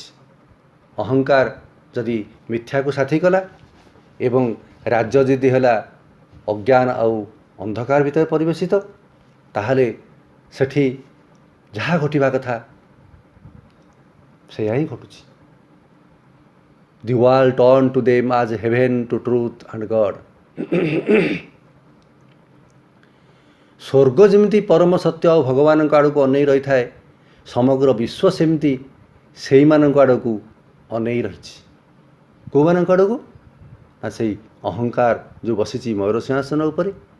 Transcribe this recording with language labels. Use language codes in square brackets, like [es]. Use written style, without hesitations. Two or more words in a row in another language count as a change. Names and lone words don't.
[or] ଅହଙ୍କାର ଯଦି ମିଥ୍ୟାକୁ ସାଥୀ କଲା ଏବଂ ରାଜ୍ୟ ଯଦି ହେଲା ଅଜ୍ଞାନ ଆଉ ଅନ୍ଧକାର ଭିତରେ ପରିବେଶିତ, ତାହେଲେ ସେଠି ଯାହା ଘଟିବା କଥା ସେଇଆ ହିଁ ଘଟୁଛି। [en] The world turned to them as heaven to truth and God. [or] ସ୍ୱର୍ଗ ଯେମିତି ପରମ ସତ୍ୟ ଆଉ ଭଗବାନଙ୍କ ଆଡ଼କୁ ଅନେଇ ରହିଥାଏ, ସମଗ୍ର ବିଶ୍ୱ ସେମିତି ସେଇମାନଙ୍କ ଆଡ଼କୁ ଅନେଇ ରହିଛି। କେଉଁମାନଙ୍କ ଆଡ଼କୁ? ନା ସେଇ ଅହଙ୍କାର ଯେଉଁ ବସିଛି ମୟୂର ସିଂହାସନ ଉପରେ।